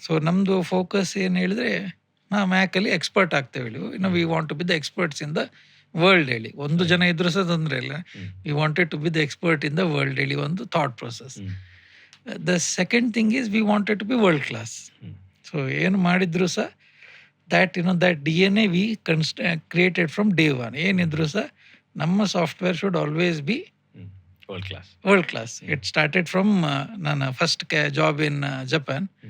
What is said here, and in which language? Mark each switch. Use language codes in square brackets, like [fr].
[kn] So ನಮ್ಮದು focus ಏನು ಹೇಳಿದರೆ, ನಾವು ಮ್ಯಾಕಲ್ಲಿ ಎಕ್ಸ್ಪರ್ಟ್ ಆಗ್ತೇವೆ ಹೇಳಿ, [en] we want to be the experts in the world [kn] ಹೇಳಿ. 1 ಜನ ಇದ್ರೂ ಸಹ ತೊಂದರೆ ಇಲ್ಲ, [en] we wanted to be the expert in the world [kn] ಹೇಳಿ ಒಂದು thought process. [en] The second thing is we wanted to be world class. [kn] So ಏನು ಮಾಡಿದ್ರು ಸಹ [en] that that DNA we created from day one. [kn] ಏನಿದ್ರು ಸಹ ನಮ್ಮ [en] Software should always be world class. It started from [kn] ನನ್ನ [en] First job in Japan.